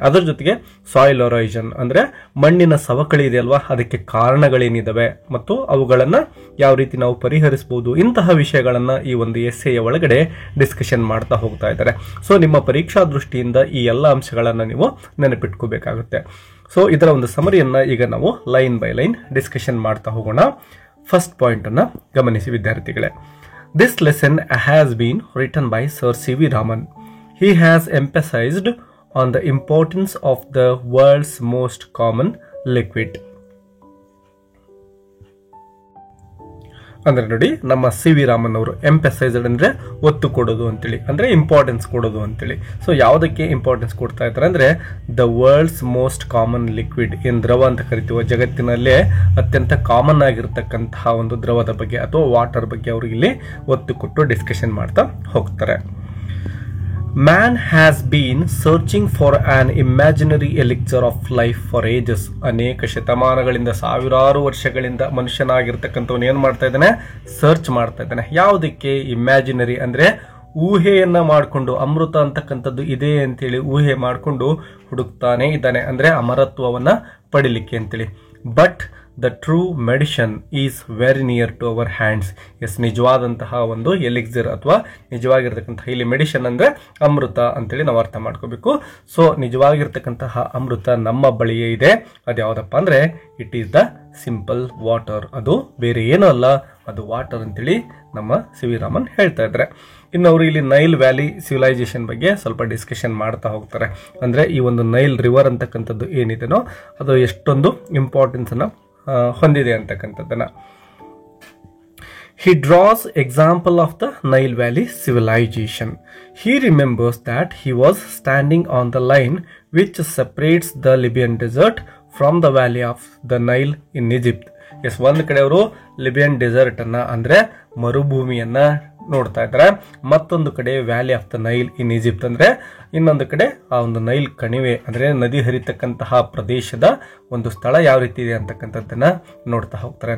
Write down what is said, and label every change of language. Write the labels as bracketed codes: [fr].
[kn] ಅದರ ಜೊತೆಗೆ soil erosion ಅಂದ್ರೆ ಮಣ್ಣಿನ ಸವಕಳಿ ಇದೆ ಅಲ್ವಾ, ಅದಕ್ಕೆ ಕಾರಣಗಳೇನಿದಾವೆ ಮತ್ತು ಅವುಗಳನ್ನ ಯಾವ ರೀತಿ ನಾವು ಪರಿಹರಿಸಬಹುದು, ಇಂತಹ ವಿಷಯಗಳನ್ನ ಈ ಒಂದು ಎಸ್ಸೆಯ ಒಳಗಡೆ ಡಿಸ್ಕಷನ್ ಮಾಡ್ತಾ ಹೋಗ್ತಾ ಇದ್ದಾರೆ. ಸೊ ನಿಮ್ಮ ಪರೀಕ್ಷಾ ದೃಷ್ಟಿಯಿಂದ ಈ ಎಲ್ಲ ಅಂಶಗಳನ್ನ ನೀವು ನೆನಪಿಟ್ಕೋಬೇಕಾಗುತ್ತೆ. ಸೊ ಇದರ ಒಂದು ಸಮರಿಯನ್ನ ಈಗ ನಾವು ಲೈನ್ ಬೈ ಲೈನ್ ಡಿಸ್ಕಷನ್ ಮಾಡ್ತಾ ಹೋಗೋಣ. ಫಸ್ಟ್ ಪಾಯಿಂಟ್ ಅನ್ನ ಗಮನಿಸಿ ವಿದ್ಯಾರ್ಥಿಗಳೇ. [en] This lesson has been written by Sir C V Raman. He has emphasized on the importance of the world's most common liquid. [kn] ಅಂದ್ರೆ ನೋಡಿ, ನಮ್ಮ ಸಿ ವಿ ರಾಮನ್ ಅವರು ಎಂಪಸೈಸ್ಡ್ ಅಂದ್ರೆ ಒತ್ತು ಕೊಡೋದು ಅಂತೇಳಿ, ಅಂದ್ರೆ ಇಂಪಾರ್ಟೆನ್ಸ್ ಕೊಡೋದು ಅಂತೇಳಿ. ಸೊ ಯಾವುದಕ್ಕೆ ಇಂಪಾರ್ಟೆನ್ಸ್ ಕೊಡ್ತಾ ಇದ್ದಾರೆ ಅಂದ್ರೆ [en] the world's most common liquid, [kn] ಏನ್ ದ್ರವ ಅಂತ ಕರಿತೀವೋ, ಜಗತ್ತಿನಲ್ಲೇ ಅತ್ಯಂತ ಕಾಮನ್ ಆಗಿರ್ತಕ್ಕಂತಹ ಒಂದು ದ್ರವದ ಬಗ್ಗೆ ಅಥವಾ ವಾಟರ್ ಬಗ್ಗೆ ಅವರು ಇಲ್ಲಿ ಒತ್ತು ಕೊಟ್ಟು ಡಿಸ್ಕಷನ್ ಮಾಡ್ತಾ ಹೋಗ್ತಾರೆ. [en] Man has been searching for an imaginary elixir of life for ages. [kn] ಅನೇಕ ಶತಮಾನಗಳಿಂದ, ಸಾವಿರಾರು ವರ್ಷಗಳಿಂದ ಮನುಷ್ಯನಾಗಿರ್ತಕ್ಕಂಥವನು ಏನ್ ಮಾಡ್ತಾ ಇದ್ದಾನೆ, ಸರ್ಚ್ ಮಾಡ್ತಾ ಇದ್ದಾನೆ. ಯಾವುದಕ್ಕೆ? ಇಮ್ಯಾಜಿನರಿ ಅಂದ್ರೆ ಊಹೆಯನ್ನ ಮಾಡಿಕೊಂಡು, ಅಮೃತ ಅಂತಕ್ಕಂಥದ್ದು ಇದೆ ಅಂತೇಳಿ ಊಹೆ ಮಾಡಿಕೊಂಡು ಹುಡುಕ್ತಾನೆ ಇದ್ದಾನೆ, ಅಂದ್ರೆ ಅಮರತ್ವವನ್ನ ಪಡಿಲಿಕ್ಕೆ ಅಂತೇಳಿ. [en] But the true medicine is very near to our hands. [kn] S, ನಿಜವಾದಂತಹ ಒಂದು ಎಲಿಕ್ಸಿರ್ ಅಥವಾ ನಿಜವಾಗಿರ್ತಕ್ಕಂತಹ, ಇಲ್ಲಿ ಮೆಡಿಷನ್ ಅಂದ್ರೆ ಅಮೃತ ಅಂತೇಳಿ ನಾವು ಅರ್ಥ ಮಾಡ್ಕೋಬೇಕು. ಸೊ ನಿಜವಾಗಿರ್ತಕ್ಕಂತಹ ಅಮೃತ ನಮ್ಮ ಬಳಿಯೇ ಇದೆ. ಅದ್ಯಾವುದಪ್ಪ ಅಂದ್ರೆ [en] It is the simple water. [kn] ಅದು ಬೇರೆ ಏನೂ ಅಲ್ಲ, ಅದು ವಾಟರ್ ಅಂತೇಳಿ ನಮ್ಮ ಸಿ ವಿ ರಾಮನ್ ಹೇಳ್ತಾ ಇದ್ದಾರೆ. ಇನ್ನು ಅವರು ಇಲ್ಲಿ ನೈಲ್ ವ್ಯಾಲಿ ಸಿವಿಲೈಸೇಷನ್ ಬಗ್ಗೆ ಸ್ವಲ್ಪ ಡಿಸ್ಕಷನ್ ಮಾಡ್ತಾ ಹೋಗ್ತಾರೆ. ಅಂದ್ರೆ ಈ ಒಂದು ನೈಲ್ ರಿವರ್ ಅಂತಕ್ಕಂಥದ್ದು ಏನಿದೆನೋ ಅದು ಎಷ್ಟೊಂದು ಇಂಪಾರ್ಟೆನ್ಸ್ ಅನ್ನ ಹೊಂದಿದೆ ಅಂತಕ್ಕಂಥದ್ದನ್ನ. [en] He draws example of the Nile Valley civilization. He remembers that he was standing on the line which separates the Libyan desert from the valley of the Nile in Egypt. [kn] S, ಒಂದ್ ಕಡೆ ಅವರು Libyan dessert ಅನ್ನ ಅಂದ್ರೆ ಮರುಭೂಮಿಯನ್ನ ನೋಡ್ತಾ ಇದ್ದಾರೆ, ಮತ್ತೊಂದು ಕಡೆ [en] valley of the Nile in Egypt [kn] ಅಂದ್ರೆ ಇನ್ನೊಂದು ಕಡೆ ಆ ಒಂದು ನೈಲ್ ಕಣಿವೆ ಅಂದ್ರೆ ನದಿ ಹರಿತಕ್ಕಂತಹ ಪ್ರದೇಶದ ಒಂದು ಸ್ಥಳ ಯಾವ ರೀತಿ ಇದೆ ಅಂತಕ್ಕಂಥದ್ದನ್ನ ನೋಡ್ತಾ ಹೋಗ್ತಾರೆ.